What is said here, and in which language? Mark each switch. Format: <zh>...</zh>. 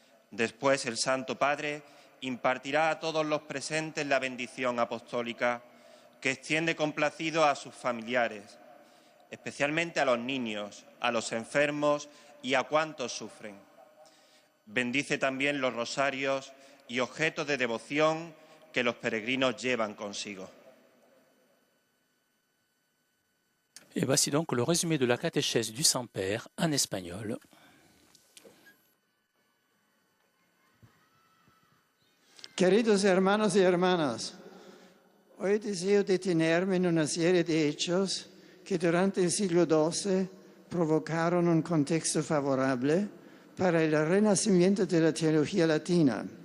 <es>Después el Santo Padre impartirá a todos los presentes la bendición apostólica que extiende complacido a sus familiares, especialmente a los niños, a los enfermos y a cuantos sufren. Bendice también los rosarios y objetos de devoción que los peregrinos llevan consigo.</es> <fr>Et voici donc le résumé de la catéchèse du Saint-Père en espagnol.</fr> <es>Queridos hermanos y hermanas, hoy deseo detenerme en una serie de hechos que durante el siglo XII provocaron un contexto favorable para el renacimiento de la teología latina.</es>